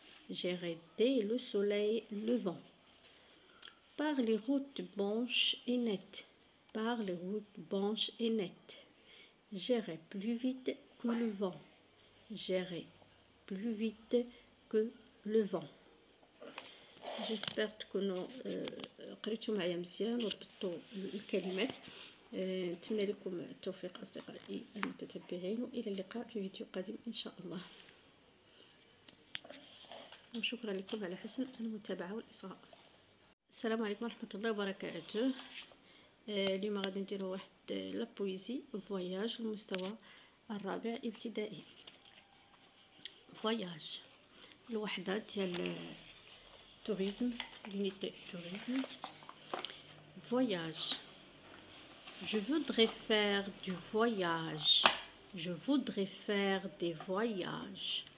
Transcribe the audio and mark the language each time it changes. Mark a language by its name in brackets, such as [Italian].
[French] J'irai dès le soleil levant. Par les routes blanches et nettes, par les routes blanches et nettes, j'irai plus vite que le vent. J'irai plus vite que le vent. [Arabic] جيسبر تكونوا قريتوا معايا مزيان وربطوا الكلمات. نتمنى لكم التوفيق أصدقائي المتتبعين، وإلى اللقاء في فيديو قادم إن شاء الله، وشكرا لكم على حسن المتابعة والإصغاء. السلام عليكم ورحمة الله وبركاته. اليوم غادي نديرو واحد [French] لا بويزي فواياج [Arabic] المستوى الرابع ابتدائي. فواياج الوحدة ديال [French] tourisme, l'unité tourisme. Voyage. Je voudrais faire du voyage. Je voudrais faire des voyages.